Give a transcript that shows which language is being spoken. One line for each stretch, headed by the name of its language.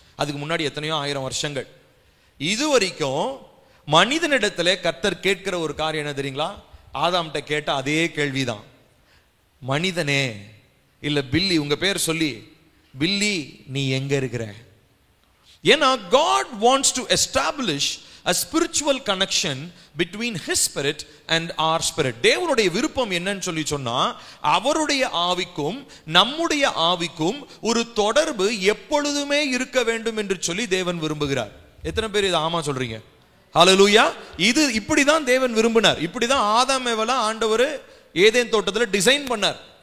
Tamil: அதுக்கு முன்னாடி எத்தனையோ ஆயிரம் வருஷங்கள். இது வரைக்கும் மனிதனிடத்துல கர்த்தர் கேட்கிற ஒரு காரியம் என்ன தெரியுங்களா, ஆதாம்கிட்ட கேட்ட அதே கேள்விதான். மனிதனே, இல்ல பில்லி, உங்க பேர் சொல்லி, பில்லி நீ எங்க இருக்கிற? ஏன்னா
English: God wants to establish a spiritual connection between his spirit and our spirit.
Tamil: தேவனுடைய விருப்பம் என்னன்னு சொல்லி சொன்னா, அவருடைய ஆவிக்கும் நம்முடைய ஆவிக்கும் ஒரு தொடர்பு எப்பொழுதுமே இருக்க வேண்டும் என்று சொல்லி தேவன் விரும்புகிறார். எத்தனை பேர் இது ஆமா சொல்றீங்க? ஹல்லேலூயா. இது இப்படிதான் தேவன் விரும்பினார். இப்படிதான் ஆதாம் ஏவாளை ஆண்டவர் ஏதேன் தோட்டத்துல டிசைன் பண்ணார்.